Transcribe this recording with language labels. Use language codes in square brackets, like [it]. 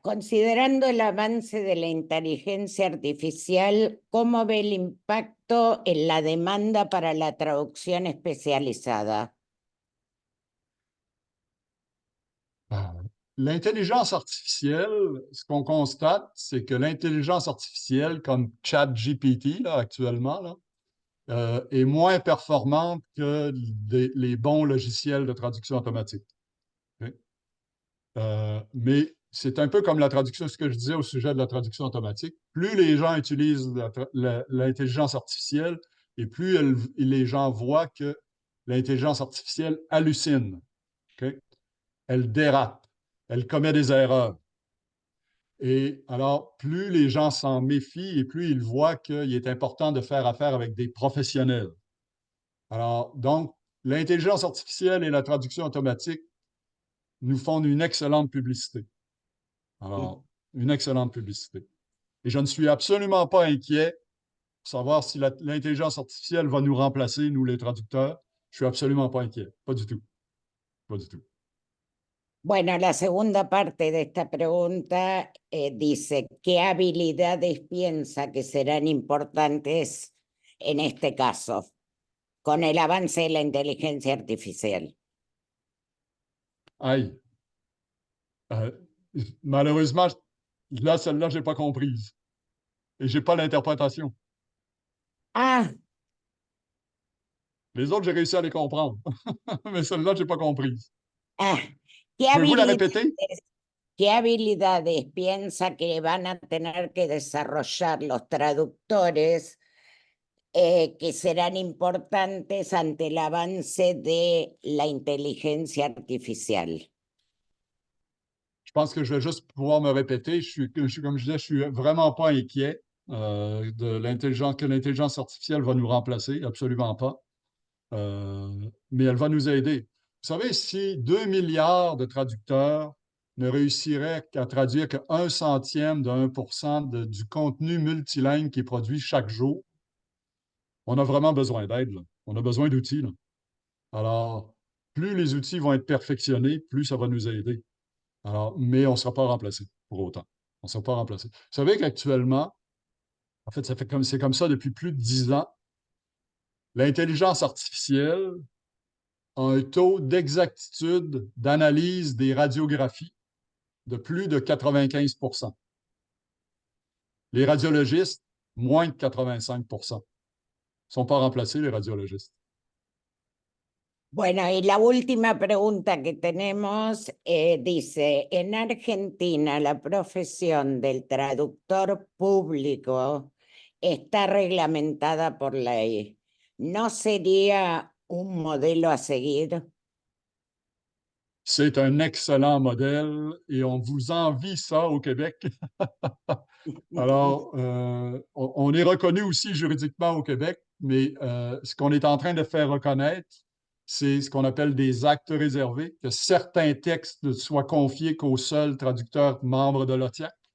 [es] Considerando el avance de la inteligencia artificial, ¿cómo ve el impacto en la demanda para la traducción especializada? [fr] L'intelligence artificielle, ce qu'on constate, c'est que l'intelligence artificielle, comme ChatGPT là, actuellement, là, est moins performante que les bons logiciels de traduction automatique. Okay? Mais c'est un peu comme la traduction, ce que je disais au sujet de la traduction automatique. Plus les gens utilisent l'intelligence artificielle et plus les gens voient que l'intelligence artificielle hallucine. Okay? Elle dérape, elle commet des erreurs. Et alors, plus les gens s'en méfient et plus ils voient qu'il est important de faire affaire avec des professionnels. Alors, donc, l'intelligence artificielle et la traduction automatique nous font une excellente publicité. Alors, une excellente publicité. Et je ne suis absolument pas inquiet pour savoir si l'intelligence artificielle va nous remplacer, nous les traducteurs. Je suis absolument pas inquiet. Pas du tout. Pas du tout. [es] Bueno, la segunda parte de esta pregunta dice, ¿qué habilidades piensa que serán importantes en este caso, con el avance de la inteligencia artificial? [fr] Aïe. Malheureusement, là, celle-là, je n'ai pas comprise. Et je n'ai pas l'interprétation. Ah. Les autres, j'ai réussi à les comprendre. Mais celle-là, je n'ai pas comprise. Ah. Pouvez-vous la répéter? [es] ¿Qué habilidades piensa que van a tener que desarrollar los traductores que serán importantes ante el avance de la inteligencia artificial? [fr] Je pense que je vais juste pouvoir me répéter. Comme je disais, je suis vraiment pas inquiet que l'intelligence artificielle va nous remplacer, absolument pas. Mais elle va nous aider. Vous savez, si 2 milliards de traducteurs ne réussiraient qu'à traduire que 1/100 de 1% du contenu multilingue qui est produit chaque jour, on a vraiment besoin d'aide. On a besoin d'outils. Alors, plus les outils vont être perfectionnés, plus ça va nous aider. Alors, mais on ne sera pas remplacé pour autant. On ne sera pas remplacé. Vous savez qu'actuellement, en fait, c'est comme ça depuis plus de 10 ans, l'intelligence artificielle a un taux d'exactitude d'analyse des radiographies de plus de 95%. Les radiologistes, moins de 85%. Ne sont pas remplacés, les radiologistes. [es] Bueno, y la última pregunta que tenemos dice, en Argentina la profesión del traductor público está reglamentada por ley. ¿No sería un modelo a seguir? [fr] C'est un excellent modèle et on vous envie ça au Québec. Alors, on est reconnu aussi juridiquement au Québec, mais ce qu'on est en train de faire reconnaître, c'est ce qu'on appelle des actes réservés, que certains textes ne soient confiés qu'aux seuls traducteurs membres de l'OTIAC.